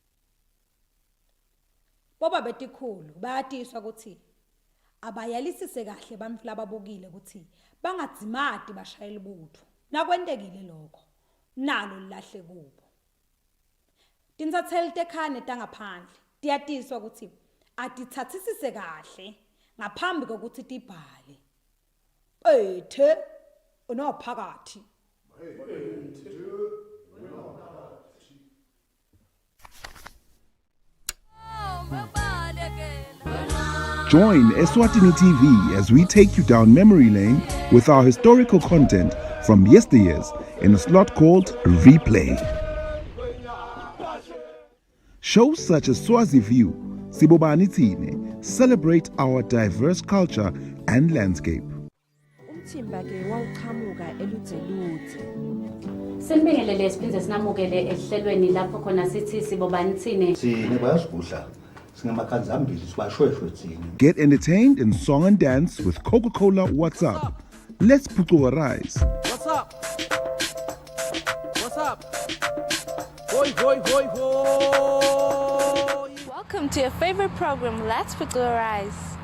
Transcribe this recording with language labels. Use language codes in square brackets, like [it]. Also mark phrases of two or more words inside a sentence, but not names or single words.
[ss] boba betikhulu bayatiswa ukuthi abayalisise kahle bantfu lababukile ukuthi bangadzimati bashayela ibutho nakwentekile lokho nalo lilahle kubo tinsatheli tekhane tangaphandle tiyatiswa ukuthi atithathisise kahle ngaphambi kokuthi tibhale ethe unophakathi [en] Join Eswatini TV as we take you down memory lane with our historical content from yesteryears in a slot called Replay. Shows such as Swazi View, Sibobani Tine celebrate our diverse culture and landscape. [ss] Umthimba ke wawuqhamuka eludzeludze. Sinibingelele siphindze sinamukele ehlelweni lapho khona sithi Sibobani Tine. Sine bayasibudla. Singamakhanzambili sibashweshwe thina. [en] Get entertained in song and dance with Coca-Cola WhatsApp. Let's rise. What's up? What's up? Hoi, hoi, hoi, hoi. Welcome to your favorite program, Let's Rise.